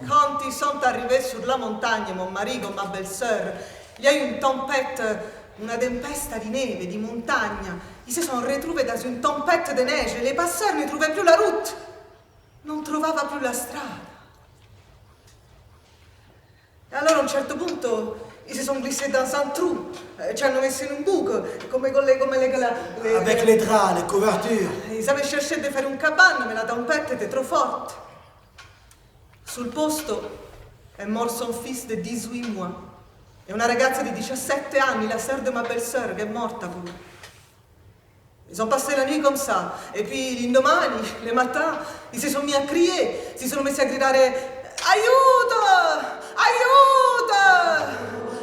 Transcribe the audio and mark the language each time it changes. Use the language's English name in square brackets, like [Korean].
[French] Quand ils sont arrivés sur la montagne, mon mari con ma belle-sœur, il y a eu une tempête, [Italian] una tempesta di neve, di montagna. [French] Ils se sont retrouvés dans une tempête de neige et les passeurs ne trouvaient plus la route. [Italian] Non trovava più la strada. E allora a un certo punto [French] ils se sont glissés dans un trou, [Italian] ci hanno messo in un buco, come [French] avec les draps, les couvertures. Ils avaient cherché de faire une cabane, mais la tempête était trop forte. [Italian] Sul posto è morto [French] son fils de 18 mois [Italian] e una ragazza di 17 anni, [French] la sœur de ma belle-sœur, [Italian] che è morta pure. [French] Ils ont passé la nuit comme ça. Et puis l'indomani, le matin, ils se sont mis à crier. [Italian] Si sono messi a gridare aiuto!